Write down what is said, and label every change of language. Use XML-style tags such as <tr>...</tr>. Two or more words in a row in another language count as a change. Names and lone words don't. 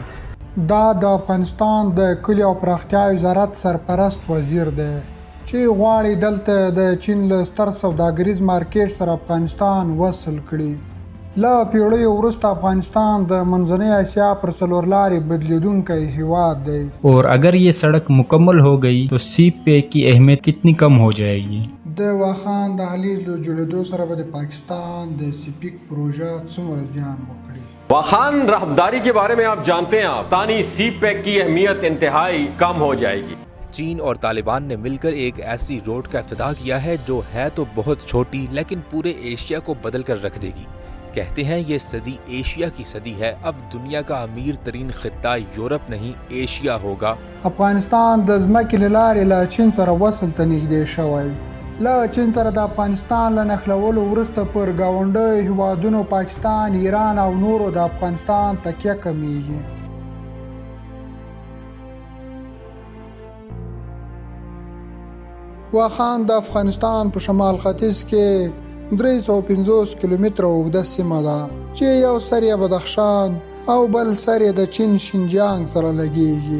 <ps>دا د افغانستان د کلي او پراختیا وزارت سرپرست وزیر دی چې غواړي دلته د چین له ستر سوداګریز مارکیټ سره افغانستان وصل کړي. له پیړیو وروسته افغانستان د منځنۍ اسیا پر څلور لارې بدلیدونکی هیواد دی.</ps> <ur>اور اگر یہ سڑک مکمل ہو گئی تو سی پے کی اہمیت کتنی کم ہو جائے گی.</ur> <ps>د واخان د حلیز له جوړېدو سره به د پاکستان د سپیک پروژه څومره زیان وکړي.</ps> <ur>واخان راہداری کے بارے میں آپ جانتے ہیں، تانی سی پیک کی اہمیت انتہائی کم ہو جائے گی. چین اور طالبان نے مل کر ایک ایسی روڈ کا افتتاح کیا ہے جو ہے تو بہت چھوٹی لیکن پورے ایشیا کو بدل کر رکھ دے گی. کہتے ہیں یہ صدی ایشیا کی صدی ہے۔ اب دنیا کا امیر ترین خطہ یورپ نہیں ایشیا ہوگا.</ur> <ps>افغانستان د ځمکې له لارې له چین سره وصل ته نږدې شوی. له چین سره د افغانستان له نښلولو وروسته پر ګاونډیو هیوادونو پاکستان، ایران او نورو د افغانستان تکیه کمیږي. واخان د افغانستان په شمال ختیځ کې 350 کیلومتره اوږده سیمه ده چې یو سر یې بدخشان او بل سر یې د چین شینجیانګ سره لګیږي.</ps>